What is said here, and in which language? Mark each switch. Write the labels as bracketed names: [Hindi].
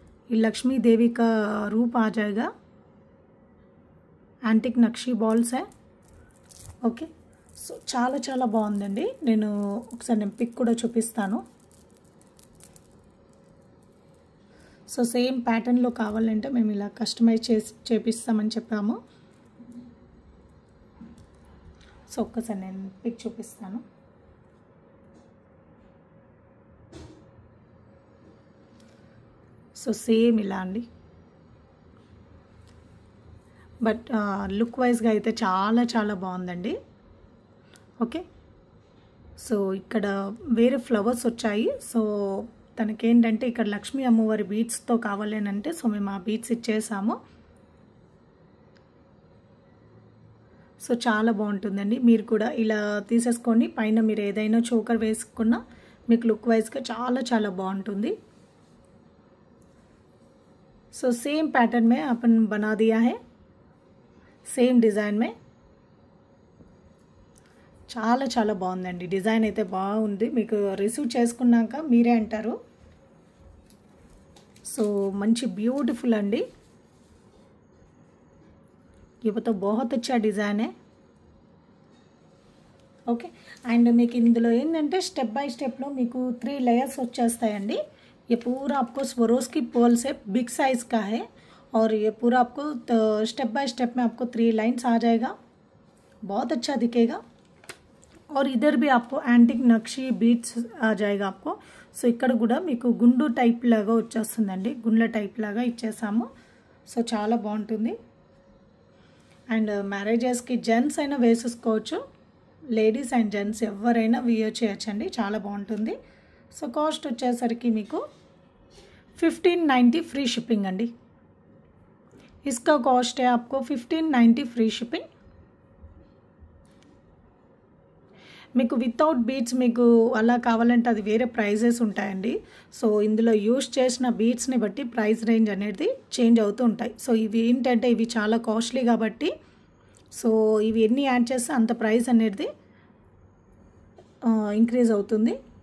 [Hindi] ये लक्ष्मी देवी का रूप आ जाएगा. [Telugu] యాంటిక్ నక్షీ బాల్స్ है. ఓకే, సో చాలా చాలా బాగుందండి. నేను పిక్ కూడా చూపిస్తాను. సో సేమ్ ప్యాటర్న్లో కావాలంటే మేము ఇలా కస్టమైజ్ చేపిస్తామని చెప్పాము. సో ఒక్కసారి నేను పిక్ చూపిస్తాను. సో సేమ్ ఇలా అండి, బట్ లుక్ వైజ్గా అయితే చాలా చాలా బాగుందండి. ఓకే, సో ఇక్కడ వేరే ఫ్లవర్స్ వచ్చాయి. సో తనకేంటంటే ఇక్కడ లక్ష్మీ అమ్మవారి బీడ్స్తో కావాలి అని అంటే సో మేము ఆ బీడ్స్ ఇచ్చేసాము. సో చాలా బాగుంటుందండి. మీరు కూడా ఇలా తీసేసుకోండి. పైన మీరు ఏదైనా చోకర్ వేసుకున్నా మీకు లుక్ వైజ్గా చాలా చాలా బాగుంటుంది. [Hindi] సో సేమ్ पैटर्न में अपन बना दिया है, సేమ్ డిజైన్ में. [Telugu] చాలా చాలా బాగుందండి, డిజైన్ అయితే బాగుంది. మీకు రిసీవ్ చేసుకున్నాక మీరే అంటారు. సో మంచి బ్యూటిఫుల్ అండి. [Hindi] ये तो बहुत अच्छा डिज़ाइन है. [Telugu] ఓకే, అండ్ మీకు ఇందులో ఏంటంటే స్టెప్ బై స్టెప్లో మీకు 3 लेयर्स వచ్చేస్తాయండి. [Hindi] ये पूरा आपको स्वरोस्की पर्ल से बिग साइज़ का है और ये पूरा आपको स्टेप बाय स्टेप में आपको 3 लाइन्स आ जाएगा. बहुत अच्छा दिखेगा. और इधर भी आपको एंटिक नक्शी बीट्स आ जाएगा आपको. [Telugu] సో ఇక్కడ కూడా మీకు గుండు టైప్ లాగా వచ్చేస్తుందండి, గుండ్ల టైప్ లాగా ఇచ్చేసాము. సో చాలా బాగుంటుంది. అండ్ మ్యారేజెస్కి జెంట్స్ అయినా వేసేసుకోవచ్చు, లేడీస్ అండ్ జెంట్స్ ఎవరైనా వియర్ చేయొచ్చండి, చాలా బాగుంటుంది. సో కాస్ట్ వచ్చేసరికి మీకు 1590 ఫ్రీ షిప్పింగ్ అండి. [Hindi] इसका कॉस्ट है आपको 1590 ఫ్రీ షిప్పింగ్. [Telugu] మీకు వితౌట్ బీడ్స్ మీకు అలా కావాలంటే అది వేరే ప్రైజెస్ ఉంటాయండి. సో ఇందులో యూజ్ చేసిన బీడ్స్ని బట్టి ప్రైస్ రేంజ్ అనేది చేంజ్ అవుతూ ఉంటాయి. సో ఇవి ఏంటంటే ఇవి చాలా కాస్ట్లీ కాబట్టి సో ఇవి ఎన్ని యాడ్ చేస్తే అంత ప్రైస్ అనేది ఇంక్రీజ్ అవుతుంది.